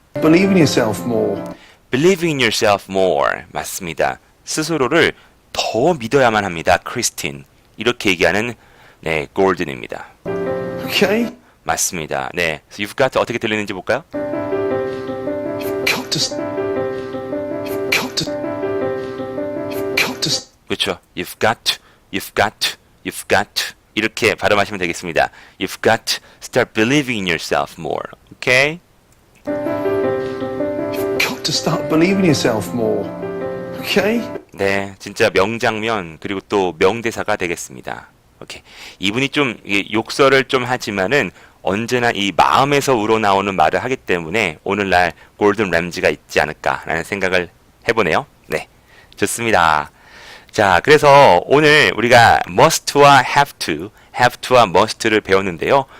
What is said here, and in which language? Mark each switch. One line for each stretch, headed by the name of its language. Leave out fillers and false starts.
English: Believe in yourself more. Believe in yourself more.
Korean: 맞습니다. 스스로를 더 믿어야만 합니다. 크리스틴. 이렇게 얘기하는 네, 골든입니다.
English: Okay?
Korean: 맞습니다. 네.
English: You've got to
Korean: 어떻게 들리는지 볼까요?
English: You've got to. You've got to. You've got to. 그렇죠. You've got to. You've got to. You've got to.
Korean: 이렇게 발음하시면 되겠습니다.
English: You've got to start believing in yourself more. Okay? You've got to start believing in yourself more. Okay?
Korean: 네, 진짜 명장면 그리고 또 명대사가 되겠습니다. 오케이. 이분이 좀 욕설을 좀 하지만은 언제나 이 마음에서 우러나오는 말을 하기 때문에 오늘날 골든 램지가 있지 않을까라는 생각을 해보네요. 네, 좋습니다. 자, 그래서 오늘 우리가 must와 have to와 must를 배웠는데요.